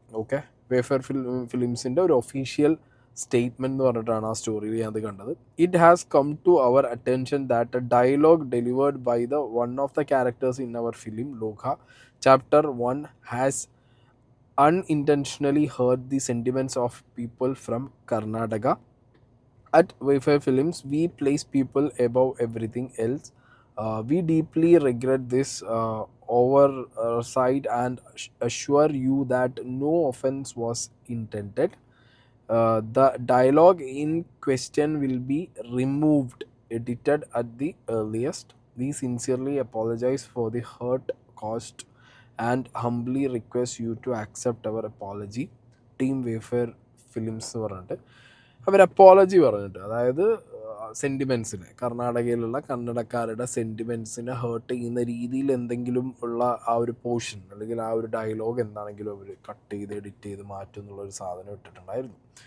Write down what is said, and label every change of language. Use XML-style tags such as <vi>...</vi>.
<ml>Okay, വേഫെയർ ഫിലിംസിൻ്റെ ഒരു official statement എന്ന് പറഞ്ഞിട്ടാണ് ആ സ്റ്റോറിയിൽ ഞാനത് കണ്ടത്.</ml> <en>It has come to our attention that a dialogue delivered by the one of the characters in our film Lokah chapter 1 has unintentionally hurt the sentiments of people from Karnataka. At Wayfair Films, we place people above everything else. We deeply regret this oversight and assure you that no offense was intended. The dialogue in question will be removed, edited at the earliest. We sincerely apologize for the hurt caused and humbly request you to accept our apology.</en> <ml>Team വേഫെയർ films പറഞ്ഞിട്ട് അവർ apology പറഞ്ഞിട്ട്, അതായത് സെൻറ്റിമെൻസിനെ, കർണാടകയിലുള്ള കന്നഡക്കാരുടെ സെൻറ്റിമെൻസിനെ heart ചെയ്യുന്ന രീതിയിൽ എന്തെങ്കിലും ഉള്ള ആ ഒരു portion അല്ലെങ്കിൽ ആ ഒരു ഡയലോഗ് എന്താണെങ്കിലും അവർ കട്ട് ചെയ്ത് എഡിറ്റ് ചെയ്ത് മാറ്റും എന്നുള്ളൊരു സാധനം ഇട്ടിട്ടുണ്ടായിരുന്നു.</ml>